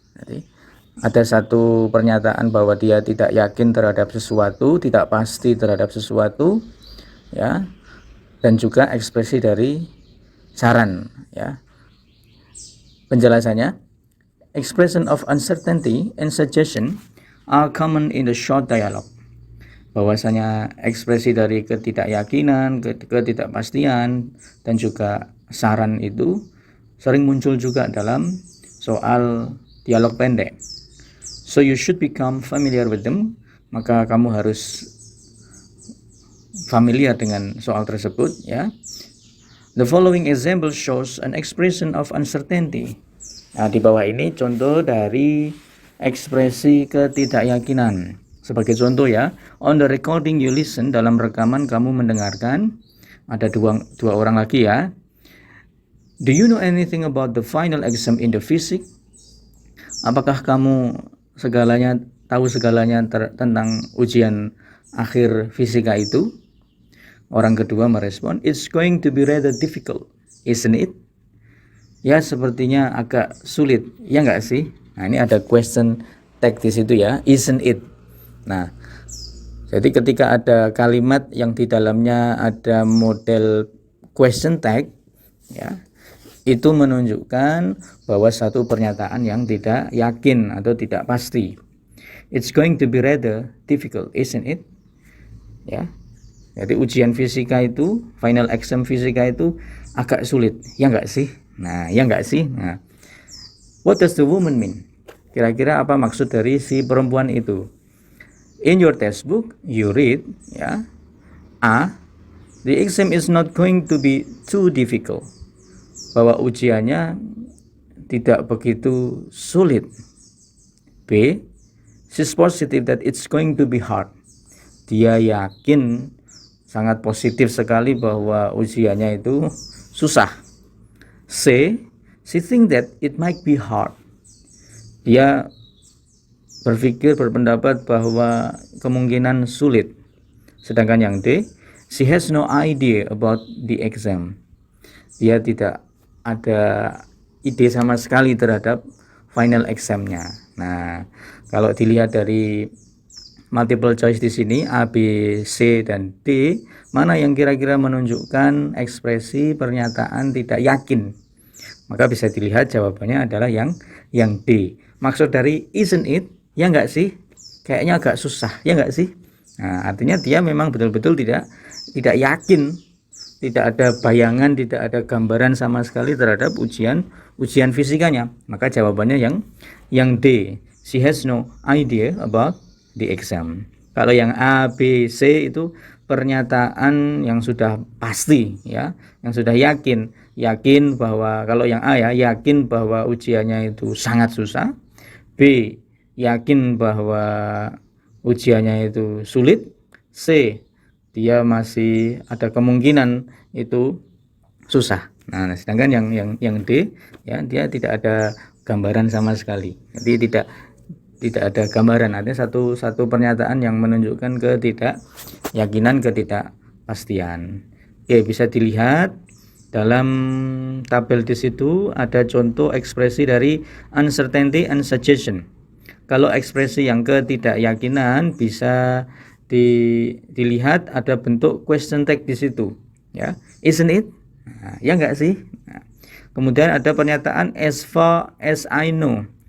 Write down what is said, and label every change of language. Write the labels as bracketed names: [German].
[Indonesian] Jadi, ada satu pernyataan bahwa dia tidak yakin terhadap sesuatu, tidak pasti terhadap sesuatu, ya, dan juga ekspresi dari saran, ya. Penjelasannya, [English] expression of uncertainty and suggestion are common in the short dialogue. [Indonesian] Bahwasanya ekspresi dari ketidakyakinan, ketidakpastian, dan juga saran itu sering muncul juga dalam soal dialog pendek. [English] So you should become familiar with them. [Indonesian] Maka kamu harus familiar dengan soal tersebut, ya. [English] The following example shows an expression of uncertainty. [Indonesian] Nah, di bawah ini contoh dari ekspresi ketidakyakinan. Sebagai contoh, ya, [English] on the recording you listen, [Indonesian] dalam rekaman kamu mendengarkan. Ada dua orang lagi, ya. [English] Do you know anything about the final exam in the physics? [Indonesian] Apakah kamu tahu segalanya tentang ujian akhir fisika itu? Orang kedua merespon, [English] it's going to be rather difficult, isn't it? [Indonesian] Ya, sepertinya agak sulit, ya nggak sih? Nah, ini ada question tag di situ, ya, [English] isn't it? [Indonesian] Nah, jadi ketika ada kalimat yang di dalamnya ada model question tag, ya, itu menunjukkan bahwa satu pernyataan yang tidak yakin atau tidak pasti. [English] It's going to be rather difficult, isn't it? [Indonesian] Ya. Jadi ujian fisika itu, final exam fisika itu agak sulit, ya enggak sih? Nah, ya enggak sih? Nah, [English] what does the woman mean? [Indonesian] Kira-kira apa maksud dari si perempuan itu? [English] In your textbook, you read, ya, A, the exam is not going to be too difficult. [Indonesian] Bahwa ujiannya tidak begitu sulit. [English] B, she's positive that it's going to be hard. [Indonesian] Dia yakin, sangat positif sekali bahwa ujiannya itu susah. [English] C, she think that it might be hard. [Indonesian] Dia berpendapat bahwa kemungkinan sulit. Sedangkan yang D, [English] she has no idea about the exam. [Indonesian] Dia tidak ada ide sama sekali terhadap final examnya. Nah, kalau dilihat dari multiple choice di sini A, B, C, dan D, mana yang kira-kira menunjukkan ekspresi pernyataan tidak yakin Maka bisa dilihat jawabannya adalah yang D. Maksud dari [English] isn't it, [Indonesian] ya enggak sih? Kayaknya agak susah, ya enggak sih? Nah, artinya dia memang betul-betul tidak yakin, tidak ada bayangan, tidak ada gambaran sama sekali terhadap ujian fisikanya. Maka jawabannya yang D. [English] She has no idea about the exam. [Indonesian] Kalau yang A, B, C itu pernyataan yang sudah pasti, ya, yang sudah yakin bahwa kalau yang A ya, yakin bahwa ujiannya itu sangat susah. B, yakin bahwa ujiannya itu sulit. C, dia masih ada kemungkinan itu susah. Nah, sedangkan yang D, ya, dia tidak ada gambaran sama sekali. Jadi tidak ada gambaran. Artinya satu pernyataan yang menunjukkan ketidakyakinan, ketidakpastian. Oke, bisa dilihat dalam tabel di situ ada contoh ekspresi dari [English] uncertainty and suggestion. [Indonesian] Kalau ekspresi yang ketidakyakinan bisa dilihat ada bentuk question tag di situ, ya. [English] Isn't it? [Indonesian] Nah, ya enggak sih? Nah, kemudian ada pernyataan [English] as far as I know.